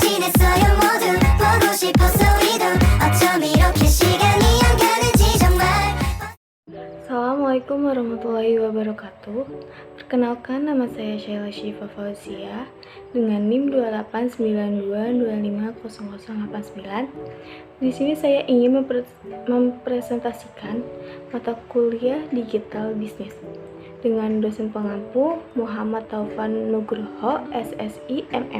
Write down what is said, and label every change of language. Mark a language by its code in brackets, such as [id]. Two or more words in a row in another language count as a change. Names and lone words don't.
[ko] 있어요 모두 보고 싶었어 우리도 어쩜 이렇게 시간이 안 가는지 정말. [ar] السلام عليكم ورحمة الله وبركاته. [id] Perkenalkan, nama saya Sheila Syifa Fauzia dengan NIM 2892250089. Di sini saya ingin mempresentasikan mata kuliah digital bisnis dengan dosen pengampu Muhammad Taufan Nugroho, SSI MM.